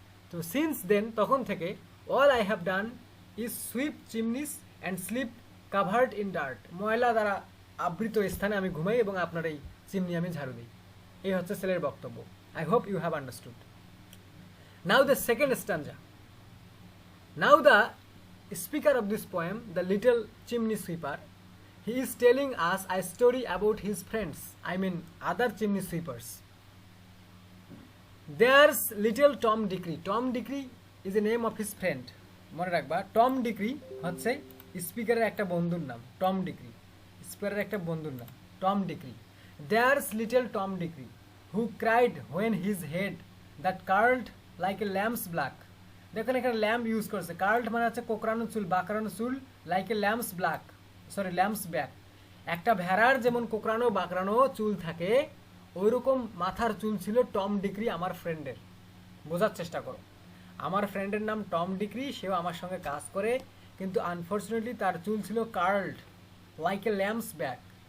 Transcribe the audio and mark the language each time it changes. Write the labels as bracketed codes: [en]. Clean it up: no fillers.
[en] তো since then, [bn] তখন থেকে, [en] All I have done is sweep chimneys and sleep covered in dirt. [bn] ময়লা দ্বারা আবৃত স্থানে আমি ঘুমাই এবং আপনার এই চিমনি আমি ঝাড়ু দিই। এই হচ্ছে ছেলের বক্তব্য। [en] I hope you have understood. Now the second stanza. Now the speaker of this poem, the little chimney sweeper, he is telling us a story about his friends, I mean other chimney sweepers. There's little Tom Dickery. Tom Dickery is the name of his friend. [bn] মনে রাখবা Tom decree হচ্ছে স্পিকারের একটা বন্ধুর নাম। Tom decree স্পিকারের একটা বন্ধুর নাম Tom decree. [en] There's little Tom Dickery who cried when his head that curled like a lamb's black. [bn] দেখুন এখানে ল্যাম্প ইউজ করছে। কার্লড মানে হচ্ছে কোকড়ানো চুল, বাঁকড়ানো চুল, [en] Like a lamb's black, sorry lamb's back. [bn] একটা ভেড়ার যেমন কোকড়ানো বাঁকড়ানো চুল থাকে ওইরকম মাথার চুল ছিল টম ডিক্রি আমার ফ্রেন্ডের। বোঝার চেষ্টা করো, আমার ফ্রেন্ডের নাম টম ডিক্রি, সেও আমার সঙ্গে কাজ করে, কিন্তু আনফর্চুনেটলি তার চুল ছিল [en] Curled like a lamb's back.